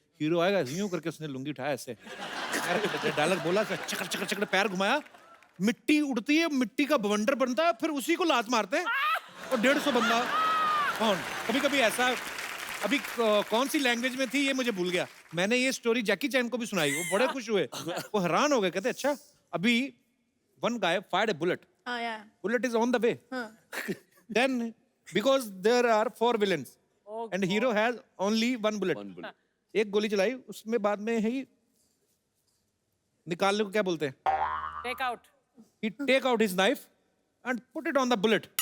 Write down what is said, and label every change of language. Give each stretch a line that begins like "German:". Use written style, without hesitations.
Hindi: Hero आएगा यूं करके उसने लुंगी उठाया ऐसे डायलॉग बोला, चकर चकर चकर पैर घुमाया, मिट्टी उड़ती है, मिट्टी का बवंडर बनता है, फिर उसी को लात मारते हैं और 150 बंदा कौन। कभी कभी ऐसा, अभी कौन सी लैंग्वेज में थी ये मुझे भूल गया, मैंने ये स्टोरी जैकी चैन को भी सुनाई, वो बड़े खुश हुए, वो हैरान हो गए, कहते अच्छा अभी
English: one guy fired a bullet,
Hindi: हाँ या
English: bullet is on the way. Then, because there are 4 villains, and hero has only one bullet. One bullet.
Hindi: एक गोली चलाई, उसमें बाद में ही निकालने को क्या बोलते हैं?
English: Take out. He take out his knife and put it on the bullet.